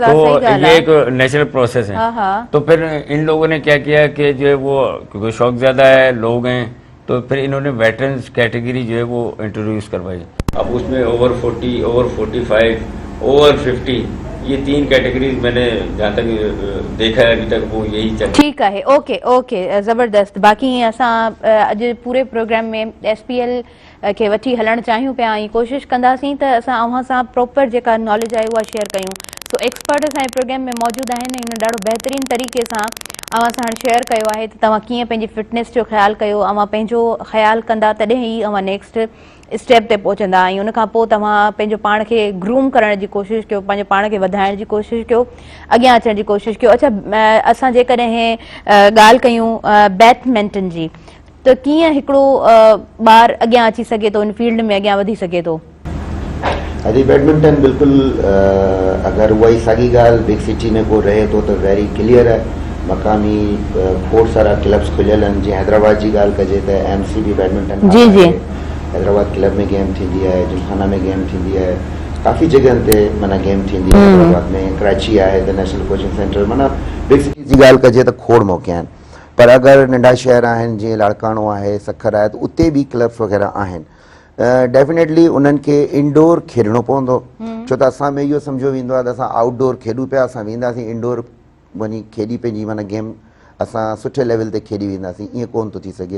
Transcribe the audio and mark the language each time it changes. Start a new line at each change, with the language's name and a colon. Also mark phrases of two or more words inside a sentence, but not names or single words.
Urdu: تو یہ ایک
English: natural process
Urdu: ہے۔ تو پھر ان لوگوں نے کیا کیا کہ جو ہے وہ، کیونکہ شوق زیادہ ہے، لوگ ہیں، تو پھر انہوں نے
English: veterans category
Urdu: جو ہے وہ انٹروڈیوس کروائی. اب اس میں اوور 40، اوور 45، اوور 50، یہ 3 کیٹیگریز میں نے جہاں تک دیکھا ہے ابھی تک وہ یہی چل ٹھیک ہے.
English: okay okay,
Urdu: ज़बरदस्त।
Sindhi: बाकी असां अॼु पूरे प्रोग्राम में SPL के वठी हलणु चाहियूं पिया ऐं कोशिशि कंदासीं त असां अव्हां सां प्रॉपर जेका नॉलेज आहे उहा शेयर कयूं। सो एक्सपर्ट असांजे प्रोग्राम में मौजूदु आहिनि, हिन ॾाढो बहितरीन तरीक़े सां अव्हां सां शेयर कयो आहे त तव्हां कीअं पंहिंजी फिटनेस जो ख़्यालु कयो, अव्हां पंहिंजो ख़्यालु कंदा तॾहिं ई अव्हां
English: next step
Sindhi: ते पहुचंदा ऐं उन खां पोइ तव्हां पंहिंजो पाण खे ग्रूम करण जी कोशिशि कयो, पंहिंजे पाण खे वधाइण जी कोशिशि कयो, अॻियां अचण जी कोशिशि कयो। अच्छा, असां जेकॾहिं ॻाल्हि कयूं बैडमिंटन जी, त कीअं हिकिड़ो ॿारु अॻियां अची सघे थो, इन फील्ड में अॻियां वधी सघे थो? अॼु बैडमिंटन बिल्कुलु अगरि उहा ई साॻी ॻाल्हि
English: big city
Sindhi: में को रहे थो त
English: very clear
Sindhi: आहे। मक़ामी खोड़ सारा क्लब्स खुलियल आहिनि। जीअं हैदराबाद जी ॻाल्हि कजे त MCB बैडमिंटन जी जी हैदराबाद क्लब में गेम थींदी आहे, जिमखाना में गेम थींदी आहे, काफ़ी जॻहनि ते माना गेम थींदी आहे। हैदराबाद में कराची आहे त नेशनल कोचिंग सेंटर, माना
English: big city
Sindhi: जी ॻाल्हि कजे त खोड़ मौक़ा आहिनि। पर अगरि नंढा शहर आहिनि जीअं लाड़काणो आहे, सखर आहे, त उते बि क्लब्स वग़ैरह आहिनि। डेफिनेटली उन्हनि खे इंडोर खेॾणो पवंदो, छो त असां में इहो सम्झो वेंदो आहे त असां आउटडोर खेॾूं पिया, असां वेंदासीं इंडोर वञी खेॾी पंहिंजी माना गेम असां सुठे लेवल ते खेॾी वेंदासीं, ईअं कोन थो थी सघे।